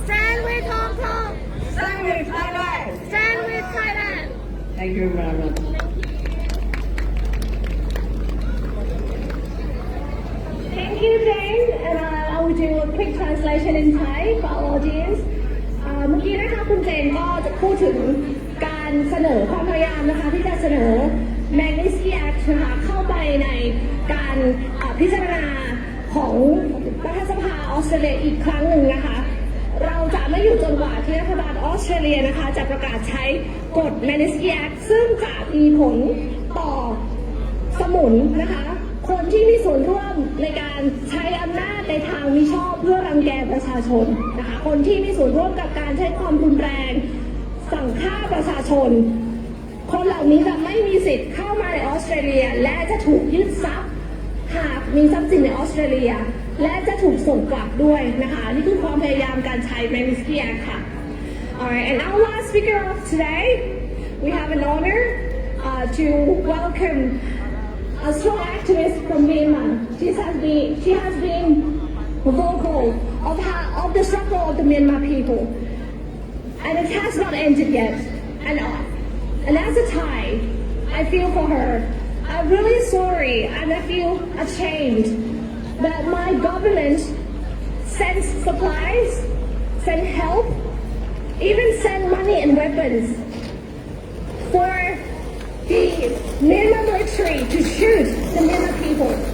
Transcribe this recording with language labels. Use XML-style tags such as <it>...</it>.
<en>Stand with Hong Kong. Stand with Thailand. Stand with Thailand. Thank you very much. Thank you, Jane. And I will do a quick translation in Thai for our audience.</en> <th>เมื่อกี้นะคะคุณเจนก็จะพูดถึงการเสนอความพยายามนะคะที่จะเสนอ Magnitsky Act นะคะเข้าไปในการพิจารณาของรัฐสภาออสเตรเลียอีกครั้งหนึ่งนะคะเราจะไม่อยู่จนกว่าที่รัฐบาลออสเตรเลียนะคะจะประกาศใช้กฎ Magnitsky Act ซึ่งจะมีผลต่อ สมุนนะคะคนที่มีส่วนร่วมในการใช้อำนาจในทางมิชอบเพื่อรังแกประชาชนนะคะคนที่มีส่วนร่วมกับการใช้ความรุนแรงสั่งฆ่าประชาชน คนเหล่านี้จะไม่มีสิทธิ์เข้ามาในออสเตรเลียและจะถูกยึดทรัพย์หากมีทรัพย์สินในออสเตรเลียและจะถูกส่งกลับด้วยนะคะนี่คือความพยายามการใช้ Magnitsky Act ค่ะ</th> <en>Alright, and our last speaker of today, we have an honor to welcome a strong activist from Myanmar. She has been vocal of the struggle of the Myanmar people, and it has not ended yet. And as a Thai, I feel for her. I'm really sorry, and I feel ashamed that my government sends supplies, send help, even send money and weapons for the Myanmar military to shoot the Myanmar people.</en>